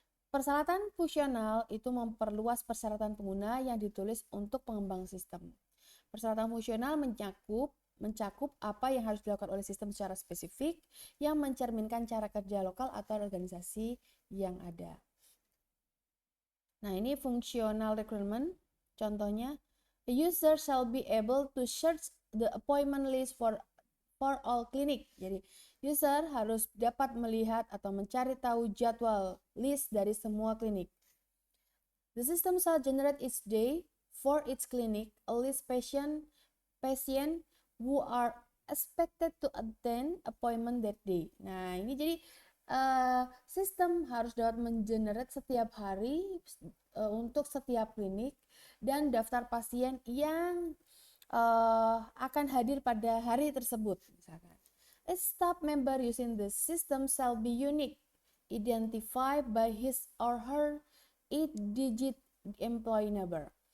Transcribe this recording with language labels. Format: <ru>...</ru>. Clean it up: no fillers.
<id>Persyaratan fungsional itu memperluas persyaratan pengguna yang ditulis untuk pengembang sistem. Persyaratan fungsional mencakup apa yang harus dilakukan oleh sistem secara spesifik yang mencerminkan cara kerja lokal atau organisasi yang ada. Nah, ini functional requirement.</id> <en>Contohnya, the user shall be able to search the appointment list for all clinic.</en> <id>Jadi, user harus dapat melihat atau mencari tahu jadwal list dari semua klinik.</id> <en>The system shall generate each day for its clinic a list patient who are expected to attend appointment that day.</en> <id>Nah, ini jadi sistem harus dapat mengenerate setiap hari untuk setiap klinik dan daftar pasien yang akan hadir pada hari tersebut misalkan.</id> <en>A staff member using the system shall be unique, identified by his or her 8-digit employee number.</en>